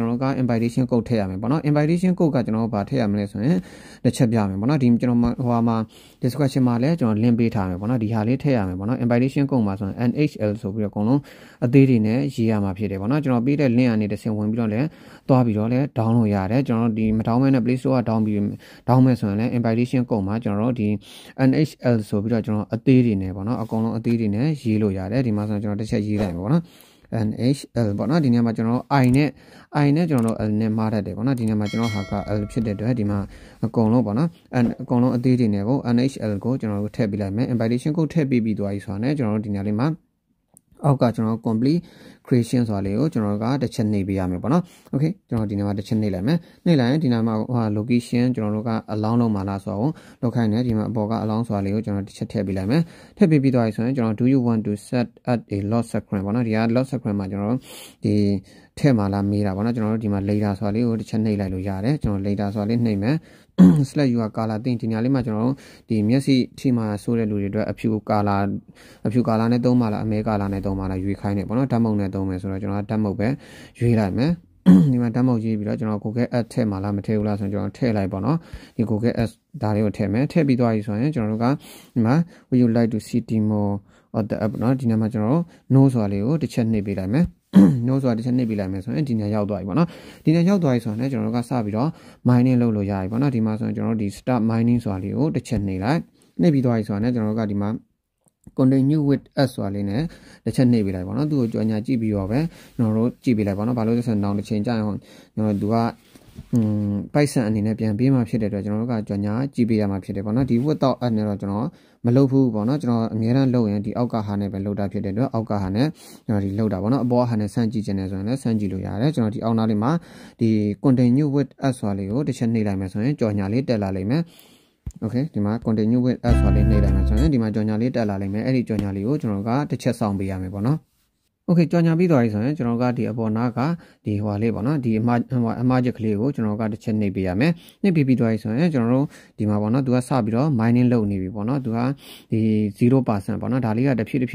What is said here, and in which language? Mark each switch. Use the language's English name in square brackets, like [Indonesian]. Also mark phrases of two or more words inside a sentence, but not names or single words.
[Burmese] တော်က [English] invitation code [Burmese] ထည့်ရမယ်ပေါ့နော် [English] invitation code [Burmese] ကကျွန်တော်ဗာထည့်ရမလဲဆိုရင်တစ်ချက်ပြမယ်ပေါ့နော်ဒီကျွန်တော်ဟိုမှာ description မှာလည်းကျွန်တော် link ပေးထားမယ်ပေါ့နော်ဒီဟာလေးထည့်ရမယ်ပေါ့နော် [English] invitation code [Burmese] မှာဆိုရင် NHL ဆိုပြီးတော့အကုန်လုံးအသေးတွေနဲ့ရေးရမှာဖြစ်တယ်ပေါ့နော်ကျွန်တော်ပေးတဲ့ link ကနေတစ်ဆင့်ဝင်ပြီးတော့လည်းသွားပြီးတော့လည်း download ရတယ်ကျွန်တော်ဒီမ download မဲ့နဲ့ Play Store က down မဲ့ဆိုရင်လည်း [English] invitation code [Burmese] မှာကျွန်တော်တို့ဒီ NHL ဆိုပြီးတော့ကျွန်တော်အသေးတွေနဲ့ပေါ့နော်အကုန်လုံးအသေးတွေနဲ့ရေးလို့ရတယ်ဒီမှာဆိုရင်ကျွန်တော်တစ်ချက်ရေးလိုက်မယ်ပေါ့နော် NHL ပေါ့နော်ဒီနေရာမှာကျွန်တော် I နဲ့ကျွန်တော်တို့ L နဲ့မှားတတ်တယ်ပေါ့နော်ဒီနေရာမှာကျွန်တော်ဟာက L ဖြစ်တဲ့အတွက်ဒီမှာအကုန်လုံးပေါ့နော်အကုန်လုံးအသေးတွေနဲ့ကို NHL ကိုကျွန်တော်တို့ထည့်ပေးလိုက်မယ် invitation code ထည့်ပေးပြီးသွားပြီဆိုတာနဲ့ကျွန်တော်တို့ဒီနေရာလေးမှာအောက်ကကျွန်တော် [English] complete creation [Burmese] ဆိုတာလေးကိုကျွန်တော်ကတစ်ချက်နှိပ်ပေးရမယ်ပေါ့နော် Okay ကျွန်တော်ဒီနေရာမှာတစ်ချက်နှိပ်လိုက်မယ် နှိပ်လိုက်ရင်ဒီနေရာမှာlocation ကျွန်တော်တို့က allow လုပ်မှာလားဆိုတော့လောက်ခိုင်းတယ်ဒီမှာအပေါ်က allow ဆိုတာလေးကိုကျွန်တော်တစ်ချက်ထည့်ပေးလိုက်မယ်ထည့်ပေးပြီးသွားပြီဆိုရင်ကျွန်တော် [English] do you want to set at a lock screen [Burmese] ပေါ့နော်ဒီက [English] lock screen [Burmese] မှာကျွန်တော်တို့ဒီထည့်မှာလားမေးတာပေါ့နော်ကျွန်တော်တို့ဒီမှာ later ဆိုတာလေးကိုတစ်ချက်နှိပ်လိုက်လို့ရတယ်ကျွန်တော် later ဆိုတာလေးနှိပ်မယ် [English] select your color [Burmese] တင်ဒီနေရာလေးမှာကျွန်တော်တို့ဒီမျက်စိထိမှာဆိုးတဲ့လူတွေအတွက်အဖြူ color နဲ့သုံးပါလား အမဲ color နဲ့သုံးပါလားရွေးခိုင်းတယ်ပေါ့နော်ဓာတ်မုံနဲ့သုံးမယ်ဆိုတော့ကျွန်တော်ဓာတ်မုံပဲရွေးလိုက်မယ်ဒီမှာဓာတ်မုံရေးပြီးတော့ကျွန်တော် Google Ads ထည့်မှာလားမထည့် ဘူးလားဆိုတော့ကျွန်တော်ထည့်လိုက်ပေါ့နော်ဒီ Google Ads ဒါလေးကိုထည့်မယ်ထည့်ပြီးသွားပြီဆိုရင်ကျွန်တော်တို့ကဒီမှာ [English] would you like to see demo of the app [Burmese] နော်ဒီနေရာမှာကျွန်တော် no ဆိုတာလေးကိုတစ်ချက်နှိပ်ပေးလိုက်မယ်no ဆိုတာတစ်ချက်နှိပ်ပေးလိုက်မယ်ဆိုရင်ဒီနေရာရောက်သွားပြီပေါ့နော်ဒီနေရာရောက်သွားပြီဆိုရင်ကျွန်တော်တို့ကစပြီးတော့ mining လုပ်လို့ရပြီပေါ့နော်ဒီမှာဆိုရင်ကျွန်တော်တို့ဒီ [English] start mining [Burmese] ဆိုတာလေးကိုတစ်ချက်နှိပ်လိုက်နှိပ်ပြီးသွားပြီဆိုတာနဲ့ကျွန်တော်တို့ကဒီမှာ [English] continue with us [Burmese] ဆိုတာလေးနဲ့တစ်ချက်နှိပ်ပေးလိုက်ပေါ့ နော်သူ့ကိုကြော်ညာကြည့်ပြီးတော့ပဲကျွန်တော်တို့ကြည့်ပေးလိုက်ပေါ့နော်ဘာလို့လဲဆိုတော့နောက်တစ်ချိန်ကြာရင်ကျွန်တော်တို့ကပိုက်ဆံအနေနဲ့ပြန်ပေးမှဖြစ်တဲ့အတွက်ကျွန်တော်တို့ကကြော်ညာကြည့်ပေးရမှာဖြစ်တယ်ပေါ့နော်ဒီ [English] without add [Burmese] နဲ့တော့ကျွန်တော်မလုပ်ဘူးပေါ့နော်ကျွန်တော်အများအားလုပ်ရင်ဒီအောက်ကဟာနဲ့ပဲလုပ်တာဖြစ်တဲ့အတွက်အောက်ကဟာနဲ့ကျွန်တော်ဒီလုပ်တာပေါ့နော်အပေါ်ဟာနဲ့ဆန်းကြည့်ခြင်းနဲ့ဆိုရင်လည်းဆန်းကြည့်လို့ရတယ်ကျွန်တော်ဒီအောက်နားလေးမှာဒီ [English] continue with us [Burmese] ဆိုတာလေးကိုတစ်ချက်နှိပ်လိုက်မယ်ဆိုရင် ကြော်ညာလေးတက်လာလိမ့်မယ်Okay ဒီမှာ [English] continue with us [Burmese] ဆိုတာလေးနှိပ်လိုက်မယ်ဆိုရင်ဒီမှာကြော်ညာလေးတက်လာလိမ့်မယ်အဲ့ဒီကြော်ညာလေးကိုကျွန်တော်ကတစ်ချက်ဆောင်ပေးရမယ်ပေါ့နော်Okay ကြော်ညာပြီးသွားပြီဆိုရင်ကျွန်တော်ကဒီအပေါ်နားကဒီဟိုလေးပေါ့နော်ဒီ အမချက်ကလေးကိုကျွန်တော်ကတစ်ချက်နှိပ်ပေးရမယ်နှိပ်ပြီးသွားပြီဆိုရင်ကျွန်တော်တို့ဒီမှာပေါ့နော်သူကစပြီးတော့ mining လုပ်နေပြီပေါ့နော်သူကဒီ0% ပေါ့နော်ဒါလေးကတစ်ဖြည်းဖြ